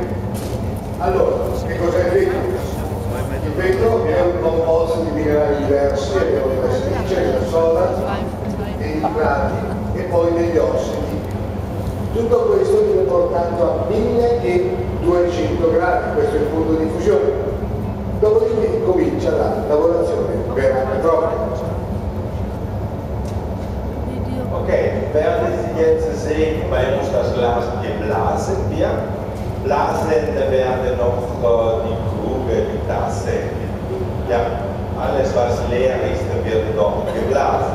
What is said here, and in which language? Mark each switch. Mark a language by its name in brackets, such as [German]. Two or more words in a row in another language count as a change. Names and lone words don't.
[Italian] Allora, che cos'è il vetro? Il vetro è un composto di minerali diversi, abbiamo la silice, la soda, dei nitrati e poi degli ossidi. Tutto questo viene portato a 1200 gradi, questo è il punto di fusione. Dopodiché comincia la lavorazione vera e propria. [German] Okay, werden Sie jetzt sehen, bei uns das Glas geblasen wird. Blasende werden noch die Krüge, die Tasse. Ja, alles was leer ist, wird dort geblasen.